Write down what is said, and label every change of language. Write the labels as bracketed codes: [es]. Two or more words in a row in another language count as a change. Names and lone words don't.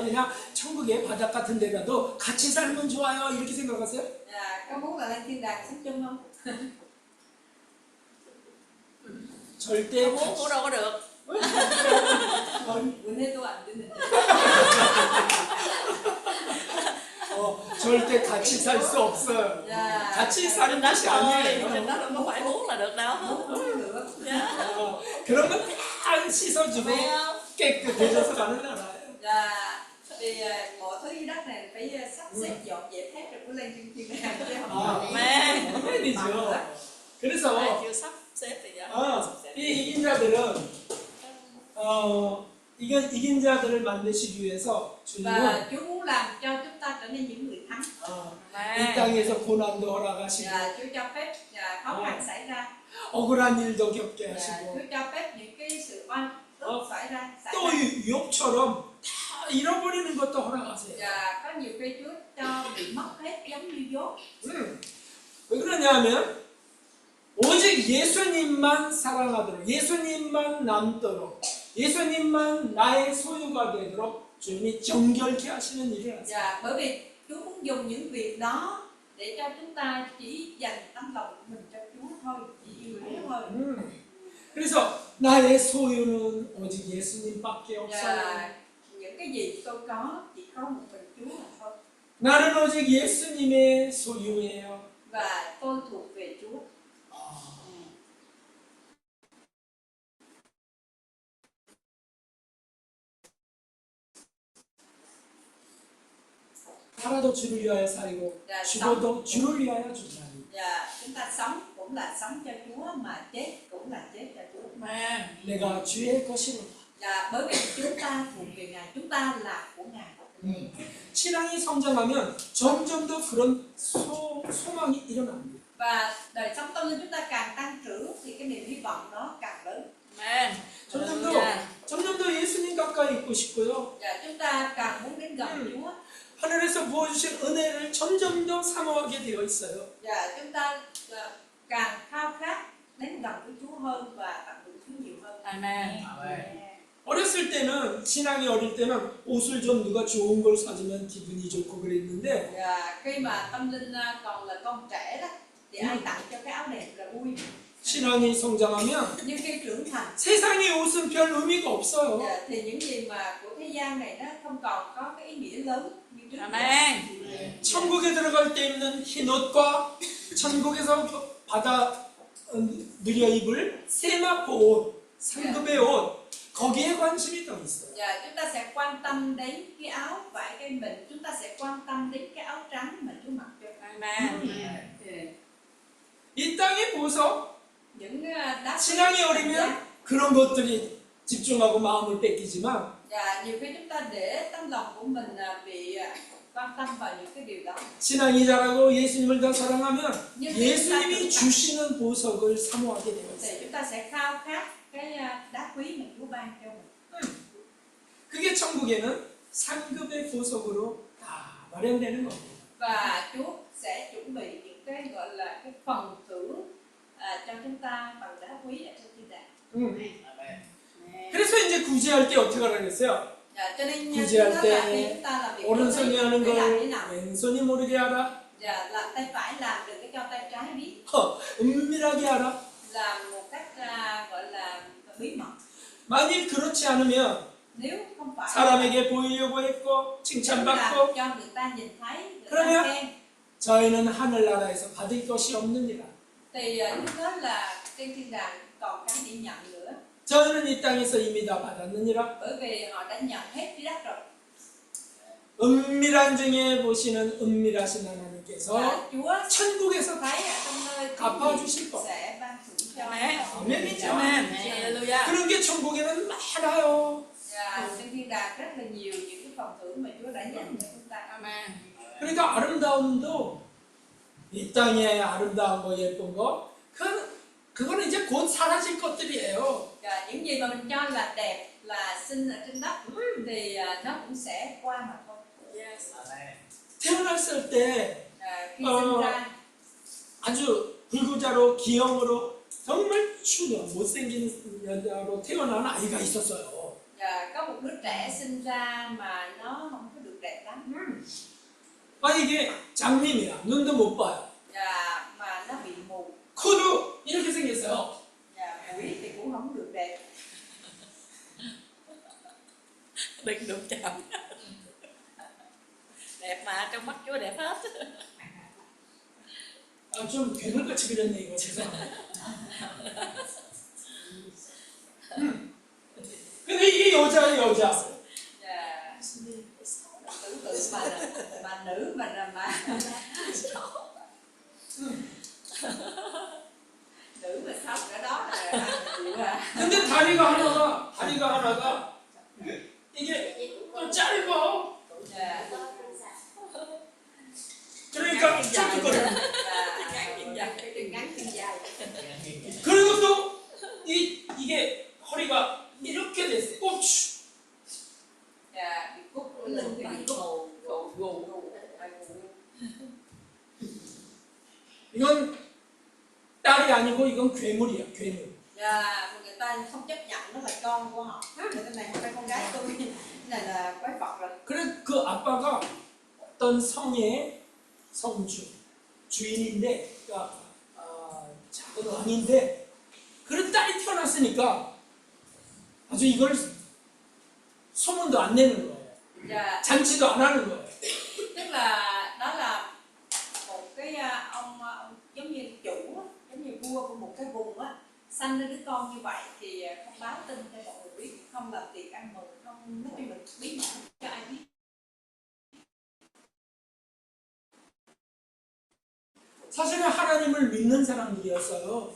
[ko] 그냥 천국의 바닥 같은 데라도 같이 살면 좋아요. 이렇게 생각하세요? [vi] Có muốn là lên thiên đàng sống chung không? [ko] 절대 [vi] Muốn cũng đâu có được. [ko] 은혜도 안 되는데. 절대 같이 살 수 없어요. 같이 사는 것이 [vi] Trời [ko] 아니에요. [vi] nó đâu có phải muốn là được đâu. Muốn được. [ko] 그런 건 다 씻어주고 [vi] Phải không? [ko] 깨끗해져서 가는 나라예요. [vi] Thì mọi thứ dưới đất này phải sắp xếp dọn dẹp hết rồi mới lên trên thiên đàng chứ không [ko] 아, [vi] Mẹ. [ko] 아멘이죠. 그래서 [vi] Chưa sắp xếp thì dạ. [ko] 이 이긴 자들은 이긴 자들을 만드시기 위해서 주님은 [vi] và Chúa muốn làm cho chúng ta trở nên những người thắng. [ko] 이 땅에서 고난도 허락하시고 [vi] Và Chúa cho phép khó khăn xảy ra. [ko] 억울한 일도 겪게 [vi] Và [ko] 하시고 [vi] Chúa cho phép những cái sự oan ức xảy ra. [ko] 또 유업처럼 다 잃어버리는 것도 허락하세요. [vi] Và có nhiều khi Chúa cho bị mất hết giống như dốt. [ko] 왜 그러냐면 오직 예수님만 사랑하도록 예수님만 남도록 예수님만 나의 소유가 되도록 주님이 정결케 하시는 일을 하세요. [vi] Và bởi vì Chúa muốn dùng những việc đó để cho chúng ta chỉ dành tấm lòng của mình cho Chúa thôi, chỉ yêu Chúa thôi. [ko] 그래서 나의 소유는 오직 예수님밖에 없어요. [vi] Và những cái gì tôi có chỉ có một mình Chúa mà thôi. [ko] 나는 오직 예수님의 소유예요. [vi] Và tôi thuộc về Chúa. [ko] 살아도 주를 위하여 살고 죽어도 주를 위하여 죽으라니. [vi] Và chúng ta sống cũng là sống cho Chúa, mà chết cũng là chết cho Chúa. Mẹ. [ko] 내가 주의 것이로다. [vi] Và bởi vì chúng ta thuộc về Ngài, chúng ta là của Ngài. [ko] 신앙이 성장하면 점점 더 그런 소망이 일어납니다. [vi] Và đời sống tâm linh chúng ta càng tăng trưởng thì cái niềm hy vọng đó càng lớn. Mẹ. [ko] 점점 더 예수님 가까이 있고 싶고요. [vi] Và chúng ta càng muốn đến gần Chúa. [ko] 하늘에서 부어주신 은혜를 점점 더 사모하게 되어 있어요. [vi] Và chúng ta càng khao khát đến gần với Chúa hơn và tận hưởng Chúa nhiều hơn. Amen. [ko] 어렸을 때는 신앙이 어릴 때는 옷을 좀 누가 좋은 걸 사주면 기분이 좋고 그랬는데 [vi] Và khi mà tâm linh còn là con trẻ đó thì ai tặng cho cái áo đẹp là vui. [ko] 신앙이 성장하면 [vi] Nhưng khi trưởng thành [ko] 세상의 옷은 별 의미가 없어요. [vi] thì những gì mà của thế gian này nó không còn có cái ý nghĩa lớn như trước. Amen. [ko] 천국에 들어갈 때 입는 흰 옷과 천국에서 받아 누려 입을 세마포 옷, 상급의 옷 거기에 관심이 더 있어요. [vi] Và chúng ta sẽ quan tâm đến cái áo vải cây mịn, chúng ta sẽ quan tâm đến cái áo trắng mà Chúa mặc cho. Amen. [ko] 이 땅의 보석, [vi] Những đá [ko] 신앙이 어리면 그런 것들이 집중하고 마음을 뺏기지만 [vi] và nhiều khi chúng ta để tâm lòng của mình bị quan tâm vào những cái điều đó. [ko] 신앙이 자라고 예수님을 더 사랑하면 [vi] Nhưng [ko] 예수님이 주시는 보석을 samo하게 되어 [vi] thì [ko] 있어요. [vi] chúng ta sẽ khao khát cái đá quý mà Chúa ban cho mình. [ko] 그게 천국에는 상급의 보석으로 다 마련되는 겁니다. [vi] Và Chúa sẽ chuẩn bị những cái gọi là cái phần thưởng cho chúng ta bằng đá quý ở trên thiên đàng. [ko] 그래서 이제 구제할 때 어떻게 하라 그랬어요? [vi] Cho nên [ko] 구제할 [vi] chúng [ko] 때 [vi] ta làm việc [ko] 오른손이 하는 [vi] phải làm thế [ko] 걸 [vi] nào? [ko] 왼손이 모르게 하라. [vi] Và làm tay phải làm đừng có cho tay trái biết, [ko] 은밀하게 하라. [vi] làm một cách gọi là bí mật. [ko] 만일 그렇지 않으면 [vi] Nếu không phải [ko] 사람에게 보이려고 했고 [vi] làm [ko] 칭찬받고 [vi] cho người ta nhìn thấy, người [ko] 그러면 [vi] ta khen, [ko] 저희는 하늘나라에서 받을 것이 없느니라. [vi] thì lúc đó là trên thiên đàng còn cái để nhận nữa, [ko] 저희는 이 땅에서 이미 다 받았느니라. [vi] bởi vì họ đã nhận hết dưới đất rồi. [ko] 은밀한 중에 보시는 은밀하신 하나님께서 [vi] Và Chúa [ko] 천국에서 [vi] thấy ở trong nơi [ko] 갚아주실 거. [vi] sẽ ban thưởng cho. Amen. [ko] 아멘이죠. Amen. Hallelujah. 그런 게 천국에는 많아요. [vi] Và trên thiên đàng rất là nhiều những cái phần thưởng mà Chúa đã dành cho chúng ta. Amen. [ko] 그러니까 아름다움도 이 땅의 아름다운 거 예쁜 거 그거는 이제 곧 사라질 것들이에요. [vi] Và những gì mà mình cho là đẹp là xinh ở trên đất thì nó cũng sẽ qua mà thôi. Yes. [ko] 태어났을 때 [vi] Khi sinh ra [ko] 아주 불구자로 기형으로 정말 추녀 못생긴 여자로 태어난 아이가 있었어요. [vi] và có một đứa trẻ sinh ra mà nó không có được đẹp lắm [ko] 아 이게 장님이야. 눈도 못 봐요. [vi] và mà nó bị mù [ko] 코도 이렇게 생겼어요. [vi] và mũi thì cũng không được đẹp. Đừng đụng chạm. Đẹp mà, trong mắt Chúa đẹp hết. [ko] 좀 괴물같이 그렸네 이거 죄송해요. 근데 이게 여자예요 여자. [vi] Và tưởng tượng mà nữ mà nữ mà sống ở đó là chịu à. [ko] 근데 다리가 하나가 이게 좀 짧아. [vi] Và [ko] 그러니까 쫄깃거려. [vi] ngắn chân dài. [ko] 그리고 또 이게 허리가 이렇게 됐어요. 꼽추. [vi] Và bị cút lưng thì bị gù. [ko] 이건 딸이 아니고 이건 괴물이야 괴물. [vi] Và người ta không chấp nhận nó là con của họ. Người ta này không phải con gái tôi, cái này là quái vật rồi. [ko] 그래 그 아빠가 어떤 성의 성주 주인인데 그러니까 작은 왕인데 그런 딸이 태어났으니까 아주 이걸 소문도 안 내는 거예요. [vi] Và [ko] 잔치도 안 하는 거예요. [vi] tức là đó là một cái ông giống như chủ á, giống như vua của một cái vùng á, sanh ra đứa con như vậy thì không báo tin cho mọi người biết, không làm tiệc ăn mừng, không nói chung là bí mật cho ai biết. [ko] 사실은 하나님을 믿는 사람들이었어요.